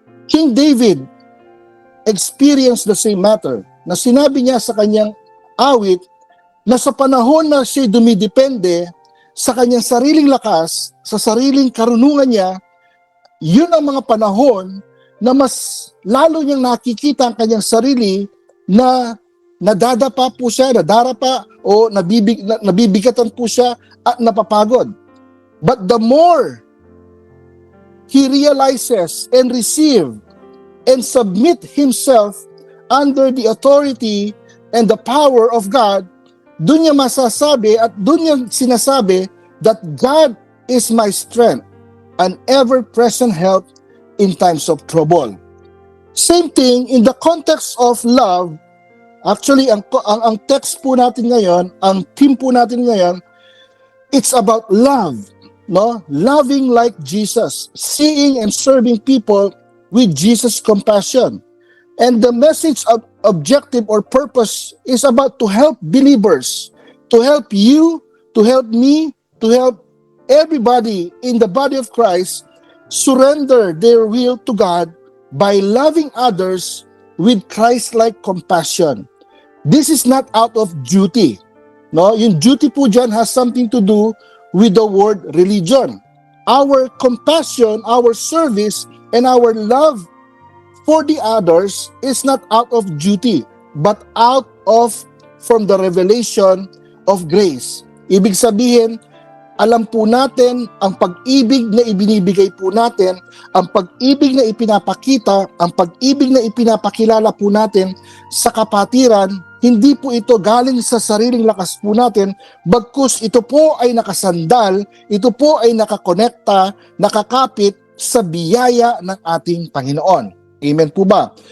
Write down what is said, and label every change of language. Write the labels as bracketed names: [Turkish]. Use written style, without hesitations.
[English] King David experienced the same matter [Filipino] na sinabi niya sa kanyang awit na sa panahon na siya dumidepende sa kanyang sariling lakas, sa sariling karunungan niya, yun ang mga panahon na mas lalo niyang nakikita ang kanyang sarili na nadadapa po siya, nadarapa o nabibigatan po siya at napapagod. [English] But the more he realizes and receive and submit himself under the authority and the power of God, [Filipino] dun niya masasabi at dun niya sinasabi [English] that God is my strength and ever-present help in times of trouble. Same thing in the context of love. [Filipino] Actually, ang text po natin ngayon, ang theme po natin ngayon, [English] it's about love. No, loving like Jesus, seeing and serving people with Jesus' compassion. And the message of objective or purpose is about to help believers, to help you, to help me, to help everybody in the body of Christ surrender their will to God by loving others with Christ-like compassion. This is not out of duty. No, [Filipino] yung duty po dyan [English] has something to do with the word religion. Our compassion, our service, and our love for the others is not out of duty, but from the revelation of grace. [Filipino] Ibig sabihin, alam po natin ang pag-ibig na ibinibigay po natin, ang pag-ibig na ipinapakita, ang pag-ibig na ipinapakilala po natin sa kapatiran, hindi po ito galing sa sariling lakas po natin, bagkus ito po ay nakasandal, ito po ay nakakonekta, nakakapit sa biyaya ng ating Panginoon. Amen po ba?